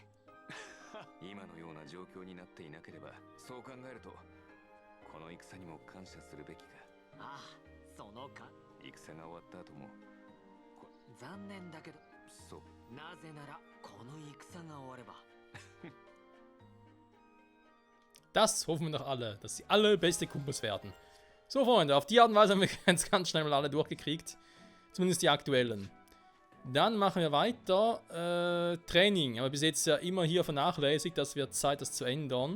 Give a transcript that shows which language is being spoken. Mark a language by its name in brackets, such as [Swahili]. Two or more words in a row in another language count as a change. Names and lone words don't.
[Japanese] 今のような状況になっていなければ、そう考えるとこの戦にも感謝するべきか。ああ、そのか戦が終わった後も残念だけど、そう。なぜならこの戦が終われば。 [German] Das hoffen wir doch alle, dass sie alle beste Kumpels werden. So, Freunde, auf die Art und Weise haben wir ganz schnell mal alle durchgekriegt. Zumindest die aktuellen. Dann machen wir weiter. Training. Aber bis jetzt ja immer hier vernachlässigt. Das wird Zeit, das zu ändern.